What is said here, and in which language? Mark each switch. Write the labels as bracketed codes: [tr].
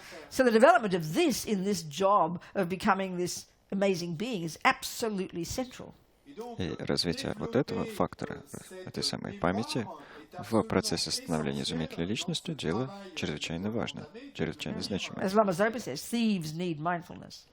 [en] So the development of this in this job of becoming this amazing being is absolutely central. [ru] И развитие вот этого фактора, этой самой памяти, в процессе становления изумительной личностью дело чрезвычайно важно, чрезвычайно значимое. [en] As Lama Zopa says, thieves need mindfulness.